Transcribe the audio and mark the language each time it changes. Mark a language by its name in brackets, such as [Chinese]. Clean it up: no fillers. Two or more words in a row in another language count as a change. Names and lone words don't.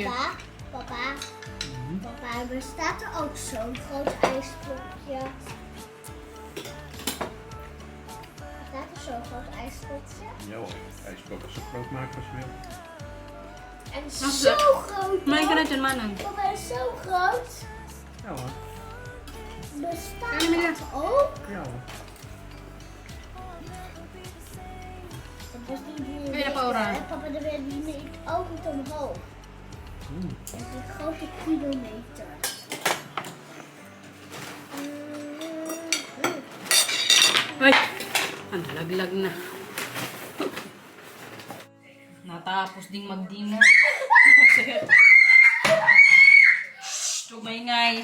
[Dutch] Papa, papa, papa, bestaat er ook zo'n groot ijsblokje? Bestaat er zo'n groot ijsblokje? Ja hoor, ijsblok is zo groot maken als je wil. En Mag zo dat? groot! [Filipino] May ka [Dutch] hoor. [Filipino] na dyan, Manang. [Dutch] Papa is zo groot. Ja hoor. Bestaat Kan je meer? dat ook? Ja hoor. Dat was niet Wil je dat Paula? Papa, dan werd die niet ook niet omhoog. Dat is een grote kilometer. [Filipino] Ay! Ang laglag na. Natapos ding mag-dinner. Shhh! Tumingay.